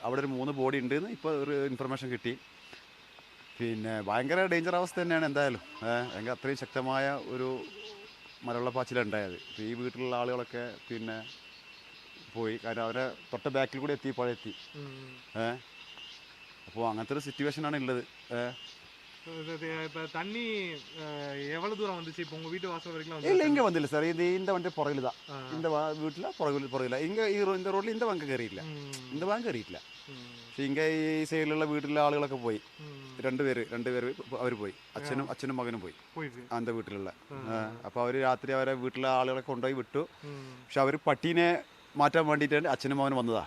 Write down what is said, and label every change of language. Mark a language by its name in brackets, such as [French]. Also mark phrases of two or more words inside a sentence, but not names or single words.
[Malayalam] അവിടെ ഒരു 3 ബോഡി ഉണ്ടെന്ന് ഇപ്പോൾ ഒരു ഇൻഫർമേഷൻ കിട്ടി. പിന്നെ ഭയങ്കര ഡേഞ്ചർ അവസ്ഥ തന്നെയാണ് എന്തായാലും. ഭയങ്കര അത്രയും ശക്തമായ ഒരു മലവെള്ളപ്പാച്ചിലുണ്ടായത്. ഇപ്പോൾ ഈ വീട്ടിലുള്ള ആളുകളൊക്കെ പിന്നെ പോയി. കാരണം അവരെ തൊട്ട ബാക്കിൽ കൂടെ എത്തി. അപ്പോൾ അങ്ങനത്തെ ഒരു സിറ്റുവേഷനാണ് ഉള്ളത്. [Tamil] இப்போ தண்ணி எவ்வளோ தூரம் வந்துச்சு? இப்போ உங்கள் வீட்டு வாசல் வரைக்கும் இல்லை, இங்கே வந்தில்லை சார். இந்த வண்டி புறகில் தான். இந்த வீட்டில் புறகில் இங்கே இந்த ரோഡിൽ இந்த [Malayalam] ബാങ്ക് കയറിയില്ല. പക്ഷേ ഇங்கே ഈ സൈഡിലുള്ള വീട്ടിലെ ആളുകളൊക്കെ പോയി. രണ്ട് പേര് അവർ പോയി. അച്ഛനും മകനും പോയി அந்த വീട്ടിലുള്ള. അപ്പോൾ അവർ രാത്രി അവരെ വീട്ടിലെ ആളുകളെ കൊണ്ടുപോയി വിട്ടു. പക്ഷെ അവർ പട്ടീനെ മാറ്റാൻ വേണ്ടിയിട്ടാണ് അച്ഛനും മകനും വന്നതാണ്.